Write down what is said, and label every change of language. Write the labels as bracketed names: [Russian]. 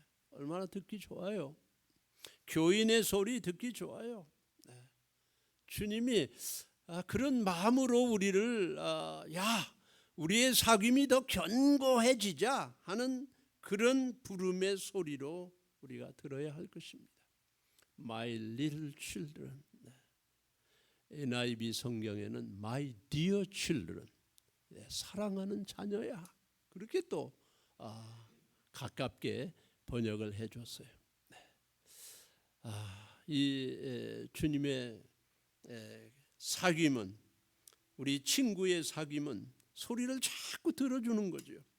[Korean] 얼마나 듣기 좋아요. 교인의 소리 듣기 좋아요. 주님이 그런 마음으로 우리를 우리의 사귐이 더 견고해지자 하는 그런 부름의 소리로 우리가 들어야 할 것입니다. [English] My little children. [Korean] NIV 성경에는 [English] My dear children. [Korean] 사랑하는 자녀야. 그렇게 또 가깝게 번역을 해줬어요. 이 주님의 사귐은, 우리 친구의 사귐은 소리를 자꾸 들어주는 거죠.